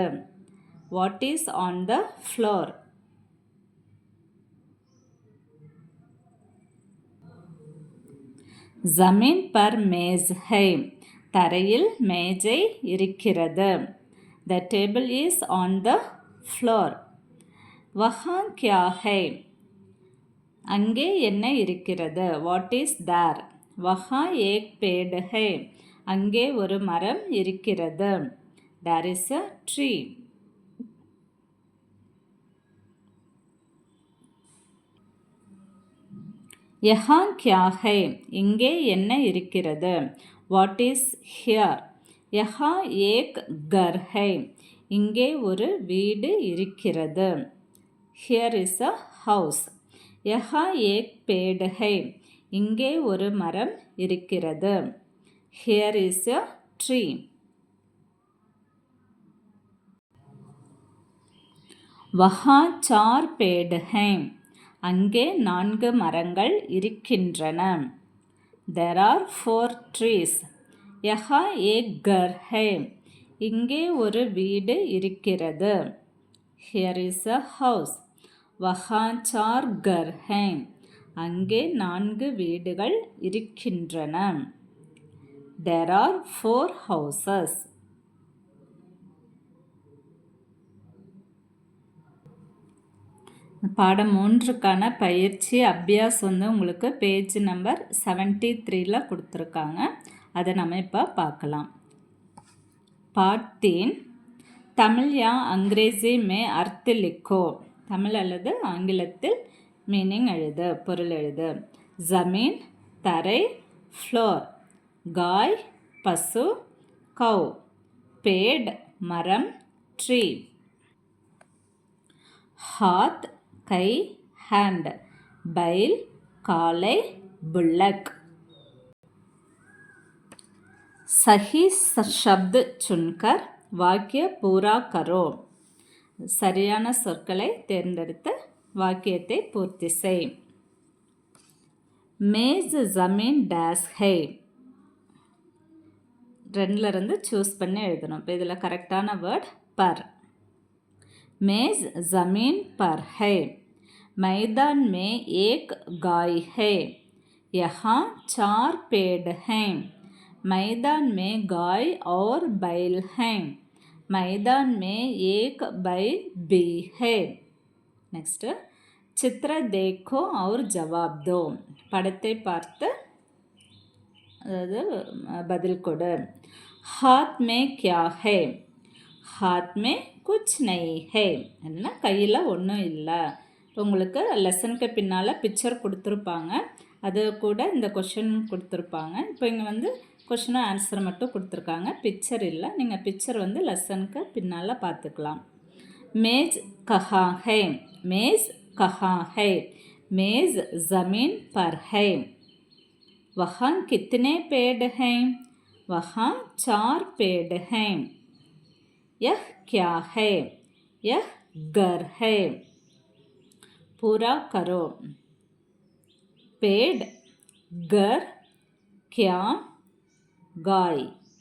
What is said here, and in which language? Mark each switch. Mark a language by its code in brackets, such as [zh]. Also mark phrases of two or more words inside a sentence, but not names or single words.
[en] What is on the floor? [hi] ज़मीन पर मेज़ है, [ta] தரையில் மேஜை இருக்கிறது. [en] The table is on the floor. [hi] वहाँ क्या है, [ta] அங்கே என்ன இருக்கிறது? [en] What is there? [hi] वहाँ एक पेड़ है, [ta] அங்கே ஒரு மரம் இருக்கிறது. [en] There is a tree. [hi] यहाँ क्या है? [ta] இங்கே என்ன இருக்கிறது? [en] What is here? [hi] यहाँ एक घर है. [ta] இங்கே ஒரு வீடு இருக்கிறது. [en] Here is a house. [hi] यहाँ एक पेड़ है. [ta] இங்கே ஒரு மரம் இருக்கிறது. [en] Here is a tree. [hi] वहाँ 4 पेड़ हैं. [ta] அங்கே 4 மரங்கள் இருக்கின்றன. [en] There are 4 trees. [hi] यहाँ एक घर है. [ta] இங்கே ஒரு வீடு இருக்கிறது. [en] Here is a house. [hi] वहाँ 4 घर हैं. [ta] அங்கே 4 வீடுகள் இருக்கின்றன. [en] There are 4 houses. [ta] பாடம் 3க்கான பயிற்சி அபியாஸ் உங்களுக்கு [en] page number [ta] 73 கொடுத்துருக்காங்க. அதை நம்ம இப்போ பார்க்கலாம். [hi] पाठ 3 தமிழ் या अंग्रेजी में अर्थ लिखो. [ta] தமிழ் அல்லது ஆங்கிலத்தில் மீனிங் எழுது, பொருள் எழுது. ஜமீன் தரை, ஃப்ளோர் காய் பசு, கவ் பேட் மரம், ட்ரீ. [hi] हाथ கை hand, बैल काले, बुल्लक. सही शब्द चुनकर वाक्य पूरा करो. [ta] சரியான சொற்களை தேர்ந்தெடுத்து வாக்கியத்தை பூர்த்தி செய். [hi] मेज़ ज़मीन डेस है. [ta] 2ல இருந்து சூஸ் பண்ணி எழுதணும். இப்போ இதில் கரெக்டான வேர்ட் பர். [hi] मेज ज़मीन पर है. मैदान में एक गाय है. यहाँ 4 पेड़ हैं. मैदान में गाय और बैल हैं. मैदान में एक बैल भी है. नेक्स्ट चित्र देखो और जवाब दो. [ta] படத்தை பார்த்து அதாவது பதில் கொடு. [hi] हाथ में क्या है? हाथ में कुछ नहीं है. [ta] என்ன கையில் ஒன்றும் இல்லை. உங்களுக்கு லெசனுக்கு பின்னால் பிக்சர் கொடுத்துருப்பாங்க, அது கூட இந்த கொஷின் கொடுத்துருப்பாங்க. இப்போ இங்கே கொஷினும் ஆன்சர் மட்டும் கொடுத்துருக்காங்க, பிக்சர் இல்லை. நீங்கள் பிக்சர் லெசனுக்கு பின்னால் பார்த்துக்கலாம். [hi] मेज कहाँ है. मेज़ कहाँ है. மேஸ் ज़मीन पर है. वहाँ कितने पेड़ हैं? वहाँ 4 पेड़ हैं. यह क्या है? यह घर है. पूरा करो. पेड़ घर क्या गाय.